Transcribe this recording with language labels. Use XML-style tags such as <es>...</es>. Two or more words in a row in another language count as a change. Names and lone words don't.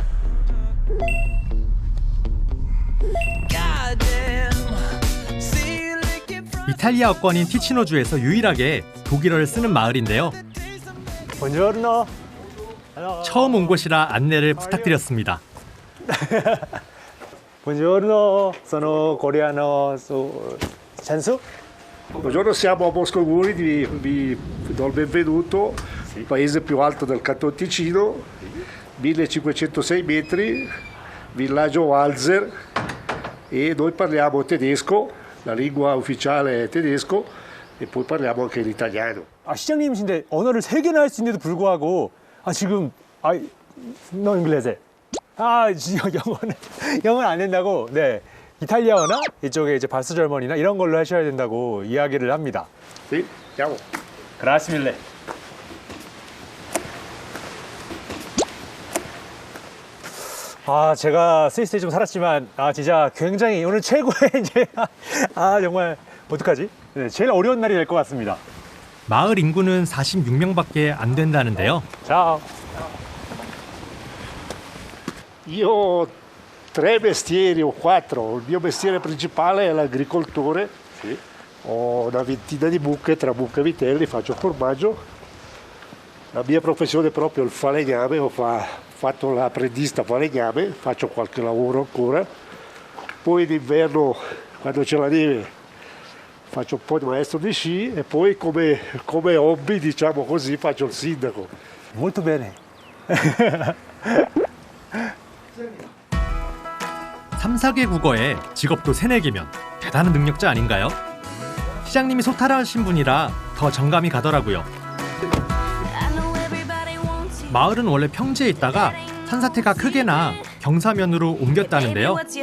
<ko>이탈리아어권인 티치노주에서 유일하게 독일어를 쓰는 마을인데요.</ko> <it>Buongiorno.</it> <ko>처음 온 곳이라 안내를 부탁드렸습니다.</ko> <it>Buongiorno, sono coreano, Chansu. Buongiorno, siamo a Bosco Guri, vi do il benvenuto, il paese più alto del Canton Ticino, 1506 metri, villaggio Walzer, e noi parliamo tedesco, la lingua ufficiale è tedesco e poi parliamo anche l'italiano.</it> <ko>시장님이신데 언어를 3개나 할 수 있는데도 불구하고 지금</ko> <it>no inglese.</it> <ko>영어는 안 된다고. 네. 이탈리아어나 이쪽에 이제 발스 절머니나 이런 걸로 하셔야 된다고 이야기를 합니다.</ko> <it>Sì, andiamo. Grazie mille.</it> <ko>제가 스위스에 좀 살았지만 진짜 굉장히 오늘 최고의 이제 정말 어떡하지? 네, 제일 어려운 날이 될 것 같습니다. 마을 인구는 46명밖에 안 된다는데요. 자.</ko> <it>Io ho 3 mestieri o 4, il mio mestiere principale è l'agricoltore, ho una ventina di mucche, tra mucche e vitelli, faccio formaggio, la mia professione è proprio il falegname, ho fatto l'apprendista falegname, faccio qualche lavoro ancora, poi d'inverno quando c'è la neve faccio un po' di maestro di sci e poi come hobby, diciamo così, faccio il sindaco. Molto bene. 3,</it> <ko>4개 국어에 직업도 3, 4개면 대단한 능력자 아닌가요? 시장님이 소탈하신 분이라 더 정감이 가더라고요. 마을은 원래 평지에 있다가 산사태가 크게 나 경사면으로 옮겼다는데요.</ko>